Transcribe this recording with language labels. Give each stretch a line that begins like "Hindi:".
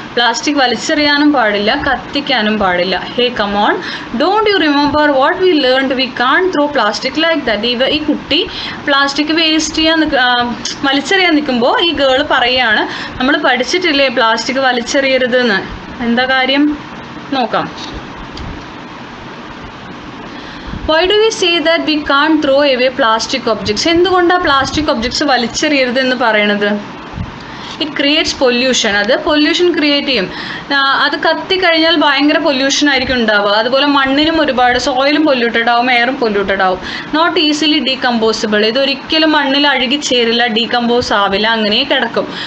Malayalam: Plastic വലിച്ചെറിയാനും പാടില്ല, കത്തിക്കാനും പാടില്ല.
English: Hey come on, don't you remember what we learned? We can throw plastic like that.
Malayalam: ഈ കുട്ടി plastic waste ചെയ്യാൻ വലിച്ചെറിയാൻ നിൽക്കുമ്പോൾ ഈ ഗേൾ പറയുകയാണ്, നമ്മൾ പഠിച്ചിട്ടില്ലേ പ്ലാസ്റ്റിക് വലിച്ചെറിയരുതെന്ന്. എന്താ കാര്യം നോക്കാം.
English: Why do we say that we can't throw away plastic objects?
Malayalam: എന്തുകൊണ്ടാണ് പ്ലാസ്റ്റിക് ഒബ്ജക്ട്സ് വലിച്ചെറിയരുത് എന്ന് പറയണത്?
English: It creates pollution.
Malayalam: അത് പൊല്യൂഷൻ ക്രിയേറ്റ് ചെയ്യും. അത് കത്തിക്കഴിഞ്ഞാൽ ഭയങ്കര പൊല്യൂഷൻ ആയിരിക്കും ഉണ്ടാവുക. അതുപോലെ മണ്ണിനും ഒരുപാട്, സോയിലും പൊല്യൂട്ടഡ് ആവും, എയറും പൊല്യൂട്ടഡ് ആവും.
English: Not easily decomposable.
Malayalam: ഇതൊരിക്കലും മണ്ണിൽ അഴുകി ചേരില്ല, ഡീകമ്പോസ് ആവില്ല, അങ്ങനെ കിടക്കും.